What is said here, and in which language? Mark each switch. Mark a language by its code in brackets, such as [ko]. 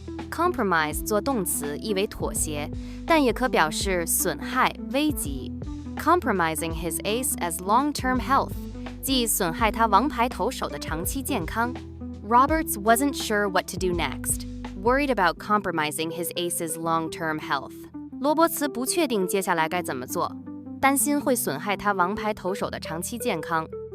[zh] Compromise 做动词意为妥协，但也可表示损害、危及。 [en] Compromising his ace as long-term health [zh] 即损害他王牌投手的长期健康。 [en] Roberts wasn't sure what to do next, worried about compromising his ace's long-term health. [zh] 罗伯茨不确定接下来该怎么做，担心会损害他王牌投手的长期健康。